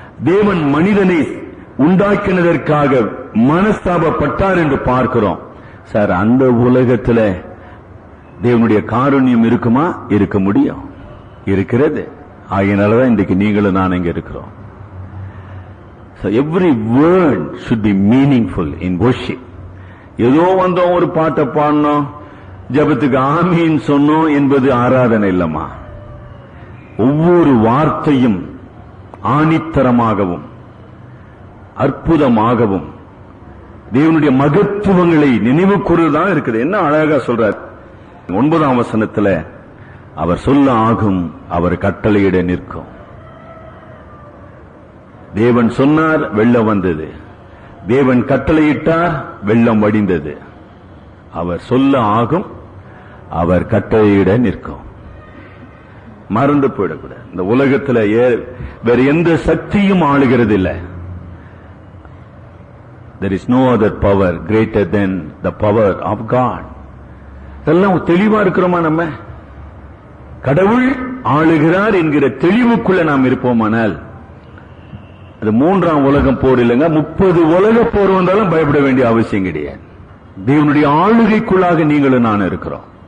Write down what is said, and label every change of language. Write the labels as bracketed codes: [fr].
[ta] தேவன் மனிதனை உண்டாக்கினதற்காக மனஸ்தாபப்பட்டார் என்று பார்க்கிறோம். சார், அந்த உலகத்தில் தேவனுடைய காருண்யம் இருக்குமா? இருக்க முடியும், இருக்கிறது. ஆகையினாலதான் இன்றைக்கு நீங்களும் நான் இங்க இருக்கிறோம். [en] So every word should be meaningful in worship. [ta] ஏதோ வந்தோம், ஒரு பாட்டை பாடணும், ஜபத்துக்கு ஆமீன் சொன்னோம் என்பது ஆராதனை இல்லமா. ஒவ்வொரு வார்த்தையும் ஆணித்தரமாகவும் அற்புதமாகவும் தேவனுடைய மகத்துவங்களை நினைவு கூறுதான் இருக்குது. என்ன அழகா சொல்றார் 9ஆம் வசனத்துல, அவர் சொல்ல ஆகும், அவர் கட்டளையிட நிற்கும். தேவன் சொன்னார், வெள்ளம் வந்தது. தேவன் கட்டளையிட்டார், வெள்ளம் வடிந்தது. அவர் சொல்ல ஆகும், அவர் கட்டளையிட நிற்கும். மறந்து போயிடக்கூடாது. இந்த உலகத்தில் வேற எந்த சக்தியும் ஆளுகிறது இல்லை. [en] There is no other power greater than the power of God. [ta] இதெல்லாம் தெளிவா இருக்கிறோமா? நம்ம கடவுள் ஆளுகிறார் என்கிற தெளிவுக்குள்ள நாம் இருப்போமானால் அது 3ஆம் உலகம் போர் இல்லைங்க. 30 உலக போர் வந்தாலும் பயப்பட வேண்டிய அவசியம் கிடையாது. தேவனுடைய ஆளுகைக்குள்ளாக நீங்களும் நான் இருக்கிறோம்.